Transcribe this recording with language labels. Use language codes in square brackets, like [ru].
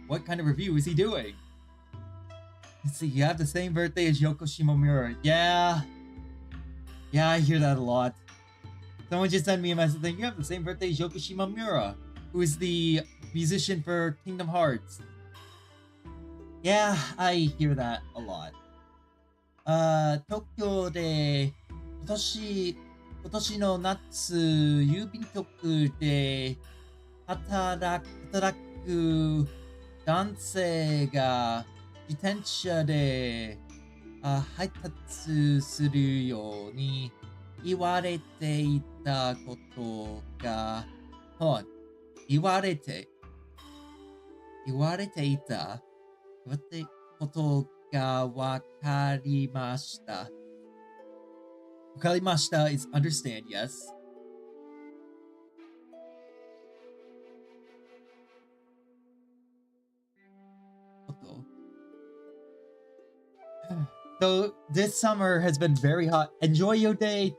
[en] What kind of review is he doing? Let's see, you have the same birthday as Yoko Shimomura. Yeah, I hear that a lot. Someone just sent me a message saying, you have the same birthday as Yoko Shimomura, who is the musician for Kingdom Hearts. Yeah, I hear that a lot. [ja] Tokyo で今年の夏、郵便局で働く男性が自転車で配達するように言われていたことが、言われていたことがわかりました。 [en] Wakarimashita is understand, yes. So this summer has been very hot. Enjoy your day.